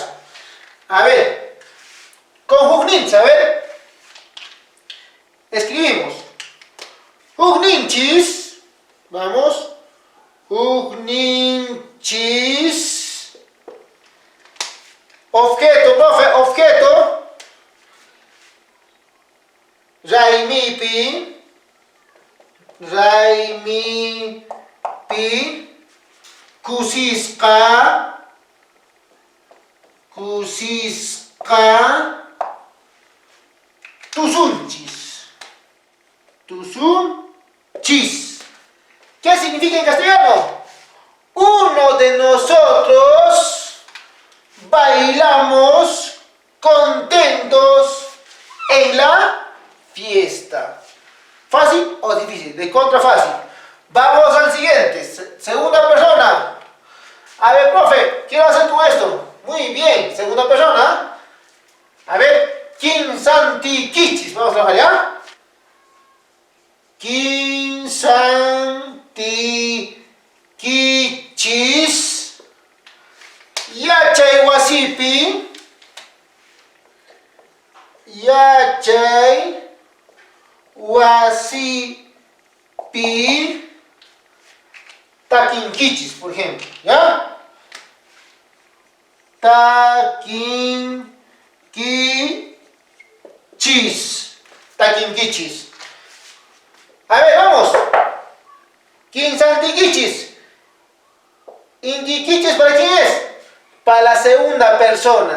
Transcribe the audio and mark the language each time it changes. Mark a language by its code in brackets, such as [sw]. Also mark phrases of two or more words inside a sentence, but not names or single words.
[es] A ver, con Hugninch, a ver. Escribimos. Hugninchis. Vamos. Hugninchis. Objeto, profe, objeto. [qu] Raimipi. Kusiska. Tusunchis. [es] ¿Qué significa en castellano? Uno de nosotros bailamos contentos en la fiesta. ¿Fácil o difícil? De contra fácil. Vamos al siguiente. Segunda persona. A ver, profe, quiero hacer tú esto. Muy bien. Segunda persona. A ver. Kinsantikichis. Vamos a trabajar, ¿ya? [qu] Kinsantikichis. Yachay wasipi. Yachay wasipi. Takinkichis, [es] por ejemplo, ¿ya? [qu] Takinkichis. [es] A ver, vamos. Kinsantikichis. Inkikichis, ¿para quién es? Para la segunda persona.